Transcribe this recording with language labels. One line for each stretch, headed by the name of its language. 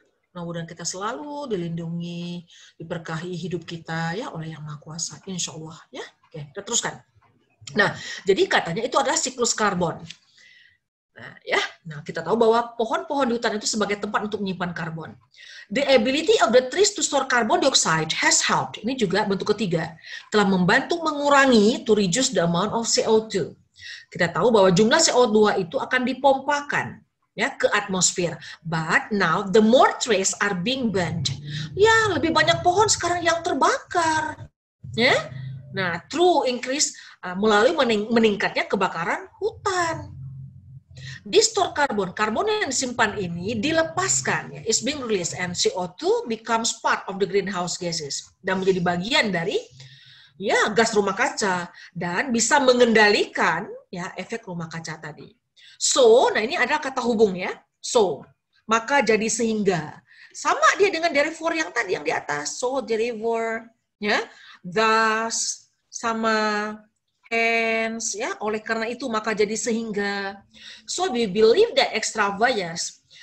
Indonesian: Mudah-mudahan kita selalu dilindungi, diberkahi hidup kita ya oleh Yang Maha Kuasa, insya Allah ya. Oke, kita teruskan. Nah, jadi katanya itu adalah siklus karbon. Nah, kita tahu bahwa pohon-pohon di hutan itu sebagai tempat untuk menyimpan karbon.
English: The ability of the trees to store carbon dioxide has helped.
Indonesian: Ini juga bentuk ketiga, telah membantu mengurangi
English: to reduce the amount of CO2.
Indonesian: Kita tahu bahwa jumlah CO2 itu akan dipompakan ya ke atmosfer.
English: But now the more trees are being burned.
Indonesian: Ya, lebih banyak pohon sekarang yang terbakar. Ya. Nah,
English: through increase
Indonesian: melalui meningkatnya kebakaran hutan. Di-store karbon yang disimpan ini dilepaskan, ya,
English: is being released and CO2 becomes part of the greenhouse gases
Indonesian: dan menjadi bagian dari ya gas rumah kaca dan bisa mengendalikan ya efek rumah kaca tadi. So, nah ini adalah kata hubung ya. So, maka jadi sehingga sama dia dengan therefore yang tadi yang di atas. So, therefore ya, thus sama hence, ya, oleh karena itu maka jadi sehingga.
English: So we believe that extra fires.